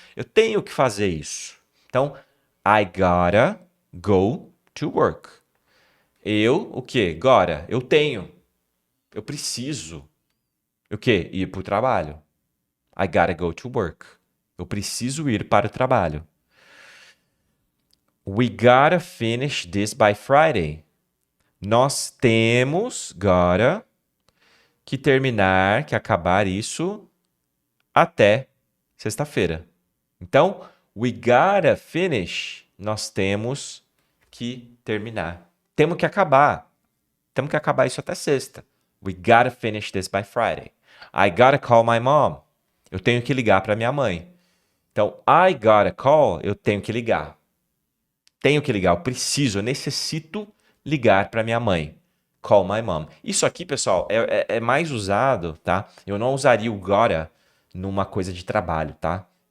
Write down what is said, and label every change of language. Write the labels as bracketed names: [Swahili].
[Portuguese] Eu tenho que fazer isso. Então, [English] I gotta go to work. [Portuguese] O quê? Agora, eu tenho. Eu preciso. O quê? Ir para o trabalho. [English] I gotta go to work. [Portuguese] Eu preciso ir para o trabalho. [English] We gotta finish this by Friday. [Portuguese] Nós temos, gotta, que terminar, que acabar isso até sexta-feira. Então, [English] we gotta finish, [Portuguese] nós temos que terminar. Temos que acabar. Temos que acabar isso até sexta. [English] We gotta finish this by Friday. I gotta call my mom. [Portuguese] Eu tenho que ligar para minha mãe. Então, [English] I gotta call, [Portuguese] eu tenho que ligar. Tenho que ligar, eu preciso, eu necessito ligar para minha mãe. [English] Call my mom. [Portuguese] Isso aqui, pessoal, é mais usado, tá? Eu não usaria o gotta numa coisa de trabalho, tá?